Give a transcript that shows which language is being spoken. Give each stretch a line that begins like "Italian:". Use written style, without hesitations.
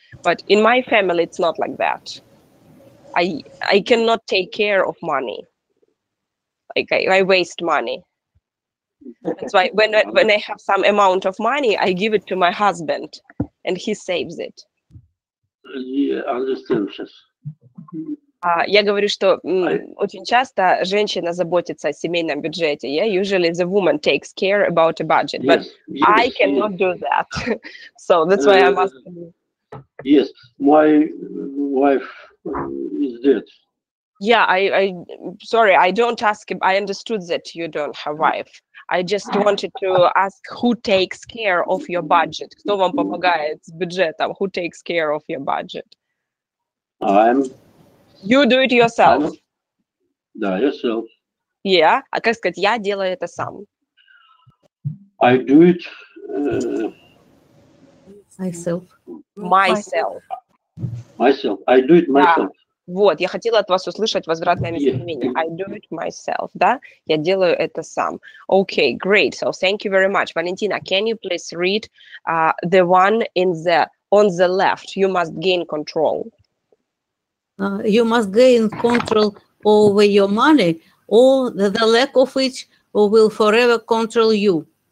English: But in my family, it's not like that. I cannot take care of money. Like I waste money. That's why when I have some amount of money, I give it to my husband, and he saves it. Yeah, understand
Russian: сейчас. Я говорю, что очень часто женщина заботится о семейном бюджете.
English: Yeah? Usually the woman takes care about a budget, but I cannot do that. So that's why I'm asking you. Yes, my wife is dead. Yeah, sorry, I don't ask. I understood that you don't have wife. I just wanted to ask who takes care of your budget.
Russian: Кто вам помогает с бюджетом?
English: Who takes care of your budget? You do it yourself.
Russian: Да,
English: yourself. Yeah.
Russian: А как сказать, я делаю это сам?
English: I do it Myself. Myself. I do it myself.
Russian: Вот, я хотела от вас услышать возвратное местоимение.
English: I do it myself, да?
Russian: Я делаю это сам.
English: Okay, great. So thank you very much. Valentina, can you please read the one on the left? You must gain control. You must gain control over your money, or the lack of which will forever control you.